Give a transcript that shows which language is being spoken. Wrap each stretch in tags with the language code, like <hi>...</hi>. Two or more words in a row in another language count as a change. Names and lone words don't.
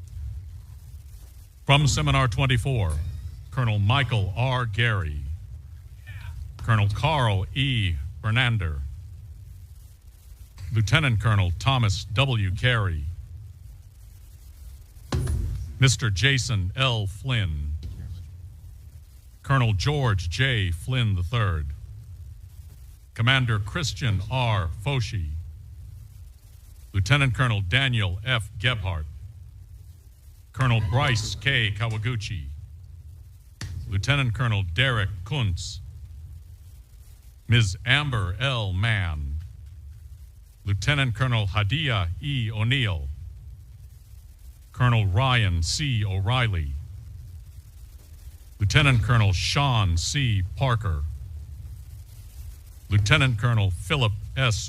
<en>From Seminar 24, Colonel Michael R. Gary. Colonel Carl E. Bernander. Lieutenant Colonel Thomas W. Carey. Mr. Jason L. Flynn. Colonel George J. Flynn III. Commander Christian R. Foshi. Lieutenant Colonel Daniel F. Gebhardt. Colonel Bryce K. Kawaguchi. Lieutenant Colonel Derek Kuntz. Ms. Amber L. Mann. Lieutenant Colonel Hadia E. O'Neill. Colonel Ryan C. O'Reilly. Lieutenant Colonel Sean C. Parker. Lieutenant Colonel Philip S.</en>